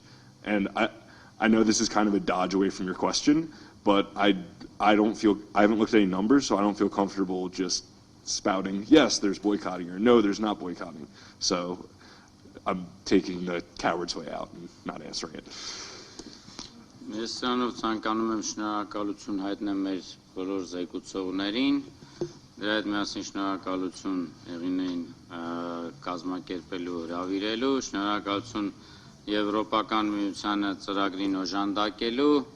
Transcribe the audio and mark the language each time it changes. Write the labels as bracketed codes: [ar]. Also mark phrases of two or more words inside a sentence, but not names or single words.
[en] And I know this is kind of a dodge away from your question, but I haven't looked at any numbers, so I don't feel comfortable just spouting, yes, there's boycotting, or no, there's not boycotting. So I'm taking the coward's way out and not answering it. [hy] Ես սրանով ցանկանում եմ շնորհակալություն հայտնել մեր բոլոր զեկուցողներին, դրա հետ միասին շնորհակալություն Եղինեին կազմակերպելու հրավիրելու, շնորհակալություն Եվրոպական միությանը ծրագրին օժանդակելու,